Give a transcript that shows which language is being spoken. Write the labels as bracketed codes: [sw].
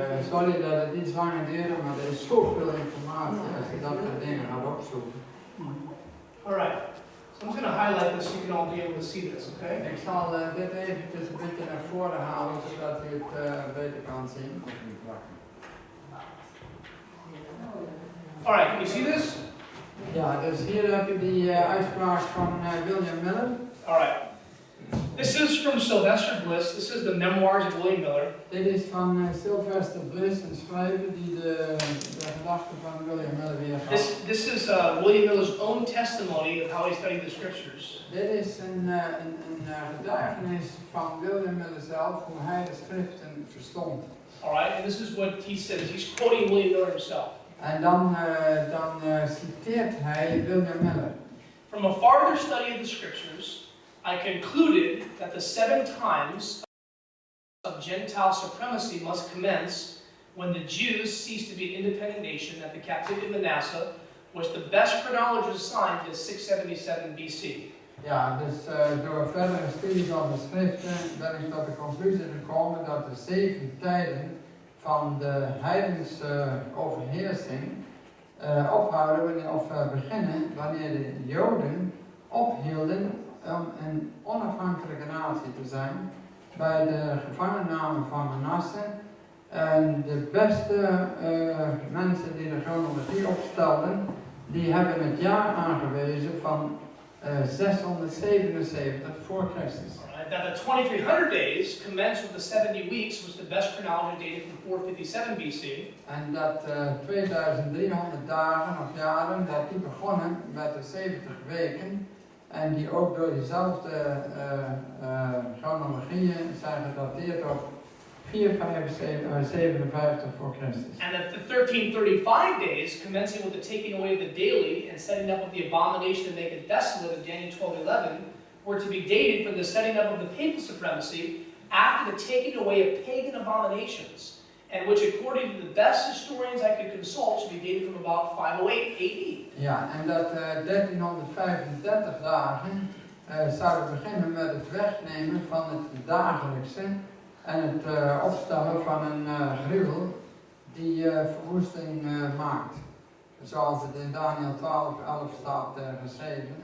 [nl] Sorry dat het iets langer duurde, maar er is zoveel informatie als je dat soort dingen gaat opzoeken. [en] All right. So I'm just going to highlight this so you can all be able to see this, okay? [nl] Ik zal dit eventjes een beetje naar voren halen, zodat u het beter kan zien. [en] All right, can you see this? [nl] Ja, dus hier heb je die uitspraak van William Miller. [en] All right. This is from Sylvester Bliss. This is the memoirs of William Miller. [nl] Dit is van Sylvester Bliss, een schrijver die de gedachten van William Miller weergeeft. [en] This is William Miller's own testimony of how he studied the scriptures. [nl] Dit is een getuigenis van William Miller zelf, hoe hij de schriften verstond. [en] All right, and this is what he says. He's quoting William Miller himself. [nl] En dan citeert hij William Miller. [en] From a farther study of the scriptures, I concluded that the 7 times of Gentile supremacy must commence when the Jews ceased to be an independent nation, that the captivity of Manasseh was the best chronology assigned to 677 BC. [nl] Ja, dus door verdere studie van de schriften ben ik tot de conclusie gekomen dat de 7 tijden van de heidense overheersing ophouden of beginnen wanneer de Joden ophielden om een onafhankelijke natie te zijn bij de gevangenname van Manasse. En de beste mensen die de chronologie opstelden, die hebben het jaar aangewezen van 677 voor Christus. [en] That the 2300 days commenced with the 70 weeks was the best chronology dated from 457 BC. [nl] En dat 2300 dagen of jaren, dat die begonnen met de 70 weken. En die ook door diezelfde chronologieën zijn gedateerd op 457 voor Christus. [en] And that the 1335 days, commencing with the taking away of the daily and setting up of the abomination to make it desolate of Daniel 12:11, were to be dated from the setting up of the papal supremacy after the taking away of pagan abominations, and which according to the best historians I could consult should be dated from about 508 AD. [nl] Ja, en dat 1335 dagen zouden beginnen met het wegnemen van het dagelijkse en het opstellen van een gruwel die verwoesting maakt. Zoals het in Daniel 12:11 staat geschreven.